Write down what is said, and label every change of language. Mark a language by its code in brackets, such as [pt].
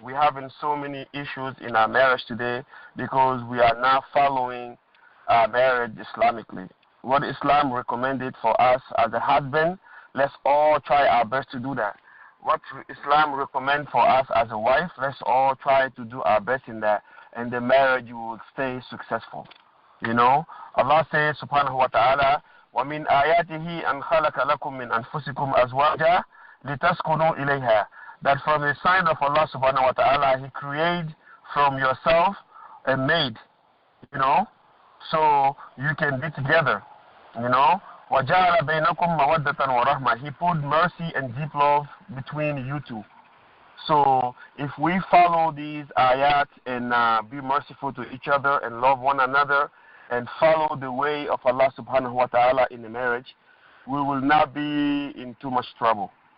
[en] We're having so many issues in our marriage today because we are not following marriage Islamically. What Islam recommended for us as a husband, let's all try our best to do that. What Islam recommends for us as a wife, let's all try to do our best in that, and the marriage will stay successful. [ar] Allah says subhanahu wa ta'ala, وَمِنْ آيَاتِهِ أَنْ خَلَقَ لَكُم مِّنْ أَنفُسِكُمْ أَزْوَاجًا لِتَسْكُنُوا إِلَيْهَا. [en] That from the sign of Allah subhanahu wa ta'ala, He created from yourself a maid, so you can be together, [ar] وَجَعَلَ بَيْنَكُمْ مَوَدَّةً وَرَحْمَةً. [en] He put mercy and deep love between you two. So if we follow these ayat and be merciful to each other and love one another and follow the way of Allah subhanahu wa ta'ala in the marriage, we will not be in too much trouble.